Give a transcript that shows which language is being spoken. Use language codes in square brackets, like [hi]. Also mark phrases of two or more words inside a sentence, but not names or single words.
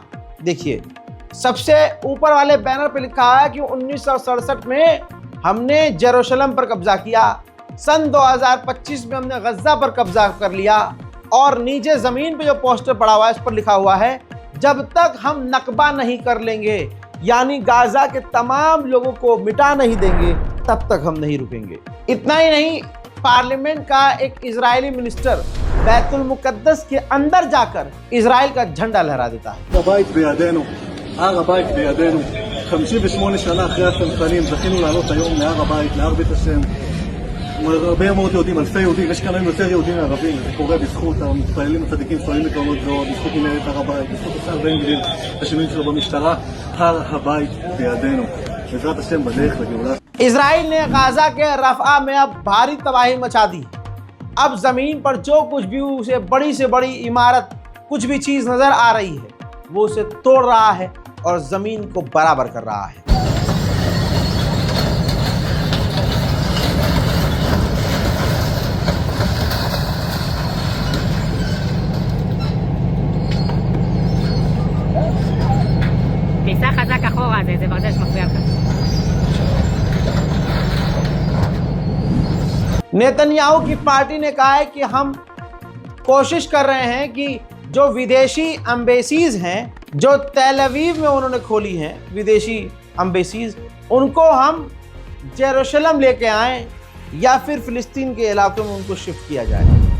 [hi] देखिए, सबसे ऊपर वाले बैनर पे लिखा है कि 1967 में हमने जेरूशलम पर कब्जा किया, सन 2025 में हमने गज़ा पर कब्जा कर लिया, और नीचे ज़मीन पे जो पोस्टर पड़ा हुआ है इस पर लिखा हुआ है, जब तक हम नकबा नहीं कर लेंगे, यानी गाज़ा के तमाम लोगों को मिटा नहीं देंगे, तब तक हम नहीं रुकेंगे। इतना ही नहीं, पार्लियामेंट का एक इजरायली मिनिस्टर बैतुल मुकद्दस के अंदर जाकर इजराइल का झंडा लहरा देता है। [he] 58 שנה אחרי הצנחנים זכינו לעלות היום להר הבית, להר בית השם. הרבה מאוד יהודים, אלפי יהודים, יש כאן היום יותר יהודים מערבים, זה קורה בזכות המתפללים הצדיקים שואלים מקומות זו, בזכות מנהרת הר הבית, בזכות השר בן גביר, השינויים שלו במשטרה, הר הבית בידינו, בעזרת השם בדרך לגאולה. [hi] इजराइल ने गाजा के रफा में अब भारी तबाही मचा दी। अब जमीन पर जो कुछ भी उसे बड़ी से बड़ी इमारत कुछ भी चीज नजर आ रही है वो उसे तोड़ रहा है और जमीन को बराबर कर रहा है। [he] תיסע חזק אחורה, זה ברזל שמפריע לך. [hi] नेतन्याहू की पार्टी ने कहा है कि हम कोशिश कर रहे हैं कि जो विदेशी एम्बेसीज हैं जो तेल अवीव में उन्होंने खोली हैं विदेशी एम्बेसीज उनको हम जेरूशलम लेके आएं या फिर फिलिस्तीन के इलाकों में उनको शिफ्ट किया जाए।